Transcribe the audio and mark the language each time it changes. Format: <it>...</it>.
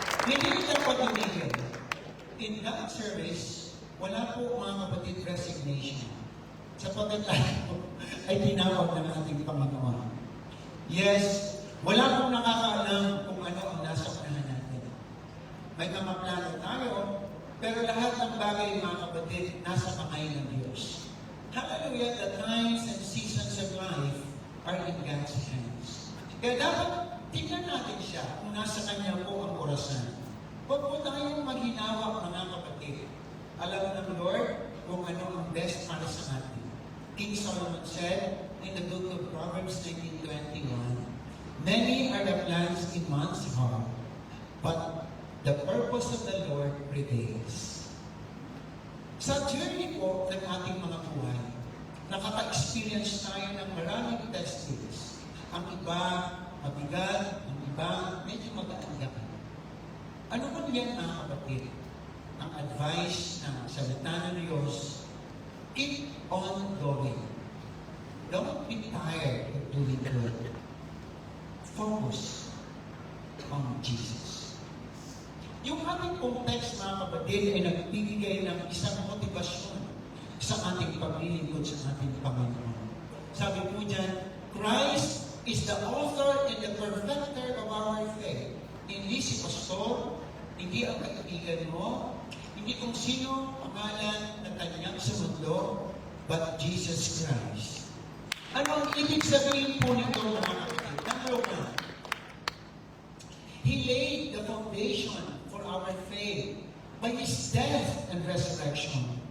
<tl>Hindi kita pag-ibigin.</tl> <en>In that service,</en> <tl>wala po mga kapatid resignation. Sapagkat tayo ay tinawag ng ating Panginoon. Yes, wala pong nakakaalam kung ano ang nasa unahan natin. May mga plano tayo, pero lahat ng bagay mga kapatid, nasa kamay ng Diyos.</tl> <en>Hallelujah, the times and seasons of life are in God's hands.</en> <tl>Kaya dapat tingnan natin siya kung nasa Kanya po ang orasan. Huwag po tayong maghinawa mga kapatid. Alam ng Lord kung ano ang best para sa atin.</tl> <en>King Solomon said in the book of Proverbs 19:21, many are the plans in man's heart, but the purpose of the Lord prevails.</en> <tl>Sa journey po ng ating mga buhay, nakaka-experience tayo ng maraming testings. Ang iba, mabigat, ang iba, medyo magaan-gaan. Ano ba yan mga kapatid? Ang advice ng salita ng Diyos</tl> <en>Keep on going. Don't be tired of doing good. Focus on Jesus.</en> <tl>Yung ating pong text, mga kapatid, ay nagbibigay ng isang motivasyon sa ating paglilingkod sa ating Panginoon. Sabi po dyan,</tl> <en>Christ is the author and the perfecter of our faith.</en> <tl>Hindi si pastor, hindi ang kaibigan mo, hindi kung sino pangalan na kanyang sa mundo,</tl> <en>but Jesus Christ.</en> <tl>Ano ang ibig sabihin po nito, mga kapatid?</tl> <en>Number one, He laid the foundation for our faith by His death and resurrection.</en>